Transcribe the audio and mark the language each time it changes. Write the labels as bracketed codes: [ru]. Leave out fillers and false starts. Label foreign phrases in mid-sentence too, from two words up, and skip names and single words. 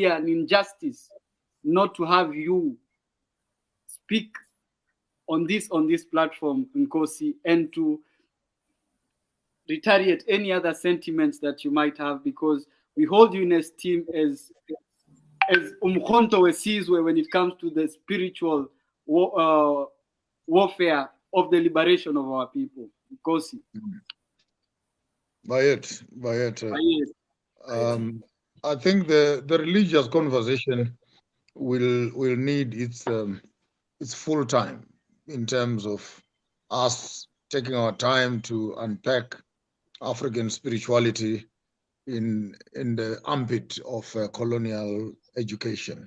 [en] an injustice not to have you speak on this platform, Nkosi, and to retaliate any other sentiments that you might have, because we hold you in esteem as Umkhonto Wesizwe when it comes to the spiritual warfare of the liberation of our people. Nkosi. Bayet. I think the religious conversation will need its full time in terms of us taking our time to unpack African spirituality in the ambit of colonial education.